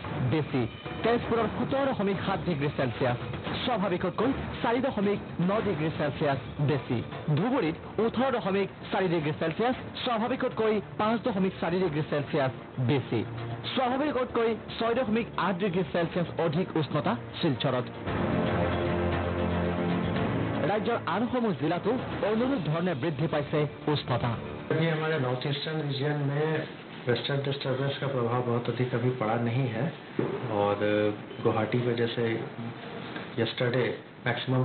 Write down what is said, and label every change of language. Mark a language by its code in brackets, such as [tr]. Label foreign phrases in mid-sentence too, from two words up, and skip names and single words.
[as] বেছি তেজপুৰৰ 17.7 ডিগ্ৰী সেলসিয়াছ স্বাভাৱিকতকৈ 4.9 ডিগ্ৰী সেলসিয়াছ বেছি ধুবুৰীত 18.4 ডিগ্ৰী সেলসিয়াছ স্বাভাৱিকতকৈ 5.4 ডিগ্ৰী সেলসিয়াছ বেছি স্বাভাৱিকতকৈ 6.8 ডিগ্ৰী সেলসিয়াছ অধিক উষ্ণতা শিলচৰত ৰাজ্যৰ আন সমূহ জিলাতো অনুৰূপ ধৰণে বৃদ্ধি পাইছে উষ্ণতা [hi] अभी हमारे [en] north eastern region [hi] में [en] western disturbance [hi] का प्रभाव बहुत अधिक अभी पड़ा नहीं है और गुवाहाटी में जैसे [en] yesterday maximum